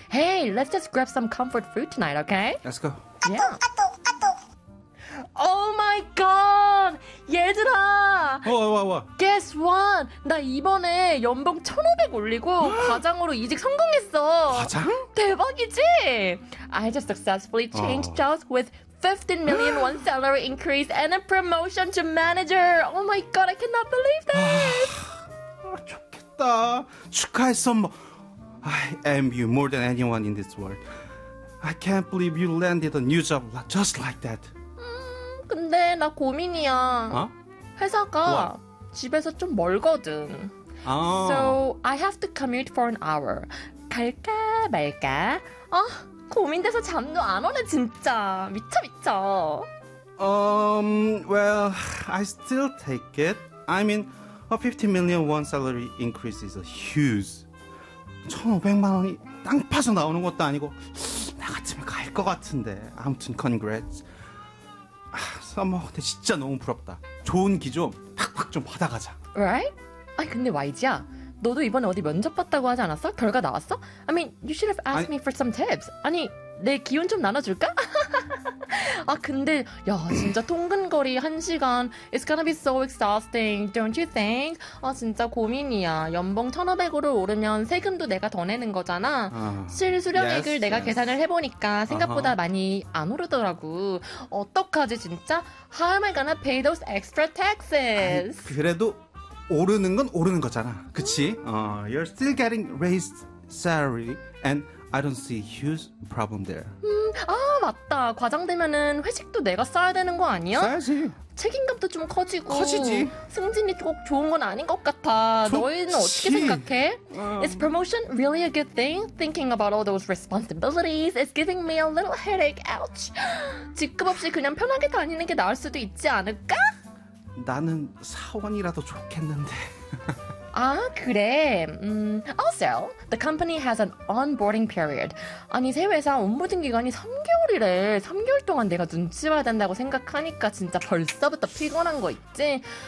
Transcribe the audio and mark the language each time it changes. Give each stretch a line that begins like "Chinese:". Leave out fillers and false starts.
English: Hey, let's just grab some comfort food tonight, okay? Let's go. Yeah. Oh my god! 얘들아! What? Guess what?
Korean: 나 이번에 연봉 1,500 올리고 과장으로 이직 성공했어! 과장? 대박이지?
English: I just successfully changed jobs with 15 million won salary increase and a promotion to manager! Oh my god, I cannot believe this!
Korean: 좋겠다. 축하했어.
English: I envy you more than anyone in this world. I can't believe you landed a new job just like that.
Korean: 근데 나 고민이야. 회사가 집에서 좀 멀거든.
English: So I have to commute for an hour.
Korean: 갈까 말까? 고민돼서 잠도 안 오네 진짜. 미쳐 미쳐.
English: Well, I still take it. I mean, a 50 million won salary increase is a huge.
Korean: 1,500만 원이 땅 파서 나오는 것도 아니고 나 같으면 갈 것 같은데. 아무튼 congrats. 어머, 근데 진짜 너무 부럽다. 좋은 기 좀 팍팍 좀 받아가자.
English: Right?
Korean: 아니 근데 YG야, 너도 이번에 어디 면접 봤다고 하지 않았어? 결과 나왔어?
English: I mean, you should have asked me for some tips.
Korean: 아니, 내 기운 좀 나눠줄까? 아 근데, 야 진짜 통근거리 한 시간.
English: It's gonna be so exhausting, don't you think?
Korean: 아 진짜 고민이야. 연봉 1,500으로 오르면 세금도 내가 더 내는 거잖아. 실수령액을 내가 계산을 해보니까 생각보다 많이 안 오르더라고. 어떡하지 진짜?
English: How am I gonna pay those extra taxes?
Korean: 아니, 그래도 오르는 건 오르는 거잖아. 그치?
English: You're still getting raised salary and I don't see huge problem there.
Korean: 아 맞다. 과장 되면은 회식도 내가 써야 되는 거 아니야? 써야지. 책임감도 좀 커지고. 커지지. 승진이 꼭 좋은 건 아닌 것 같아. 너희는 어떻게 생각해?
English: Is promotion really a good thing? Thinking about all those responsibilities is giving me a little headache. Ouch.
Korean: 직급 없이 그냥 편하게 다니는 게 나을 수도 있지 않을까? 나는 사원이라도 좋겠는데. 아, 그래.
English: Also, the company has an onboarding period.
Korean: 아니, 새 회사 온보딩 기간이 3개월이래. 3개월 동안 내가 눈치 봐야 된다고 생각하니까 진짜 벌써부터 피곤한 거 있지?